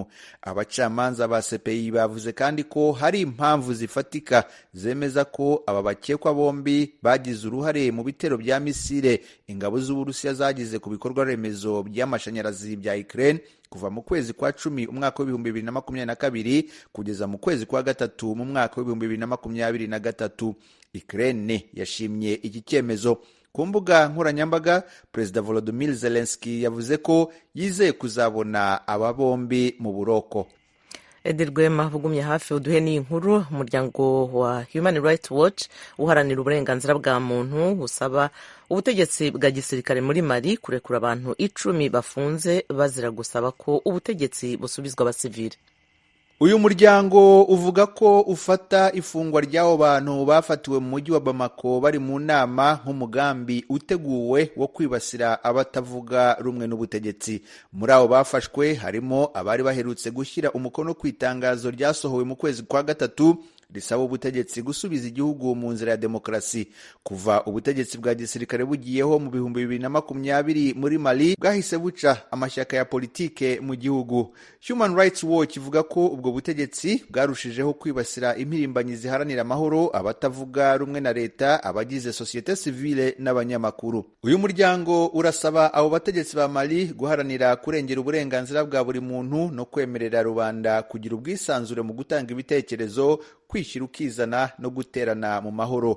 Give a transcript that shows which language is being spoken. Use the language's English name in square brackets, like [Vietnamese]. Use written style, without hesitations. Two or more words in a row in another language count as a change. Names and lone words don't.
[Kinyarwanda] Abacamanza ba CPI bavuze kandi ko hari impamvu zifatika zemeza ko aba bakekwa bombi bagize uruhare mu bitero bya misile ingabo z'Uburusiya zagize ku bikorwa remezo by'amashanyarazi bya Ukraine kuva mu kwezi kwa 10 umwaka w'2022 kugeza mu kwezi kwa gatatu mu mwaka w'2023. Ukraine yashimye iki cyemezo. Ku mbuga nkoranyambaga, Perezida Volodymyr Zelensky yavuze ko yizeye kuzabona aba bombi mu buroko. Edi Rwema ugumye hafi uduhe n'iyi nkuru. Umuryango wa Human Rights Watch uharanira uburenganzira bwa muntu busaba ubutegetsi bwa gisirikare muri Mali kurekura abantu 10 bafunze bazira gusaba ko ubutegetsi busubizwa abasivili. Uyu muryango uvuga ko ufata ifungwa ry'abo bantu bafatiwe mu mujyi wa Bamako bari mu nama nk'umugambi uteguwe wo kwibasira abatavuga rumwe n'ubutegetsi. Muri abo bafashwe harimo abari baherutse gushyira umukono ku itangazo ryasohowe mu kwezi kwa gatatu risaba ubutegetsi gusubiza igihugu mu nzira ya demokarasi. Kuva ubutegetsi bwa gisirikare bugiyeho mu 2020 muri Mali, bwahise buca amashyaka ya politike mu gihugu. Human Rights Watch ivuga ko ubwo butegetsi bwarushijeho kwibasira impirimbanyi ziharanira amahoro, abatavuga rumwe na leta, abagize [French] societe civile [Kinyarwanda] n'abanyamakuru. Uyu muryango urasaba abo bategetsi ba Mali guharanira kurengera uburenganzira bwa buri muntu no kwemerera rubanda kugira ubwisanzure mu gutanga ibitekerezo, kwishyira ukizana no guterana mu mahoro.